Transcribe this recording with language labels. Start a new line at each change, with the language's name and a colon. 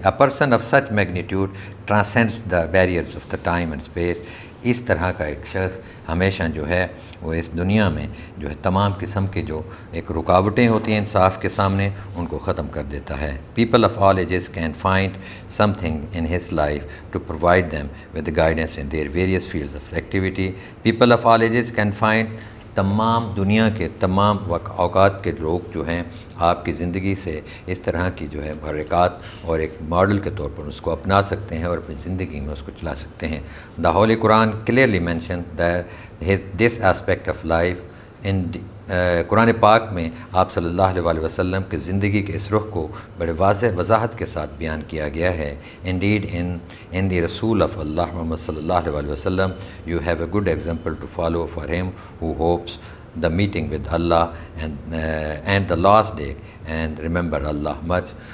English: A person of such magnitude transcends the barriers of the time and space.
Urdu: اس طرح کا ایک شخص ہمیشہ جو ہے وہ اس دنیا میں جو ہے تمام قسم کے جو ایک رکاوٹیں ہوتی ہیں انصاف کے سامنے ان کو ختم کر دیتا ہے.
English: People of all ages can find something in his life to provide them with the guidance in their various fields of activity. People of all ages can find,
Urdu: تمام دنیا کے تمام اوقات کے لوگ جو ہیں آپ کی زندگی سے اس طرح کی جو ہے محرکات اور ایک ماڈل کے طور پر اس کو اپنا سکتے ہیں اور اپنی زندگی میں اس کو چلا سکتے ہیں.
English: The Holy Quran clearly mentioned that this aspect of life in
Urdu: قرآن پاک میں آپ صلی اللہ علیہ وسلم کی زندگی کے اس رخ کو بڑے واضح وضاحت کے ساتھ بیان کیا گیا ہے.
English: Indeed, in the Rasul of Allah Muhammad صلی اللہ علیہ وسلم, you have a good example to follow for him who hopes the meeting with Allah and the last day and remember Allah much.